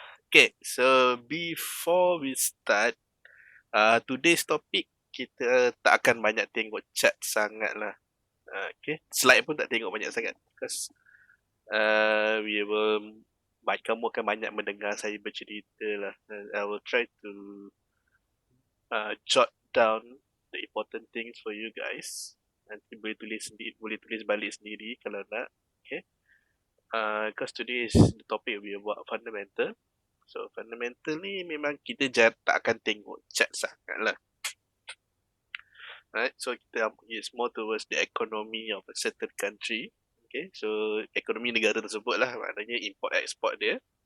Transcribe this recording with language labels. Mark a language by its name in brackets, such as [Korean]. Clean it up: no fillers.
[English] Okay, so before we start, today's topic, [Malay] kita tak akan banyak tengok chart sangat lah. Okay, slide pun tak tengok banyak sangat. [English] Because we will, [Malay] kamu akan banyak mendengar saya bercerita lah. [English] I will try to jot down the important things for you guys. [Malay] Nanti boleh tulis sendiri, boleh tulis balik sendiri kalau nak. [English] Okay. Because today is the topic we about fundamental. So fundamental [Malay] ni memang kita tak akan tengok chart sangat lah. [English] Right, so [Malay] kita [English] is more towards the economy of a certain country. Okay, so [Malay] ekonomi negara tersebut lah, maknanya import export dia.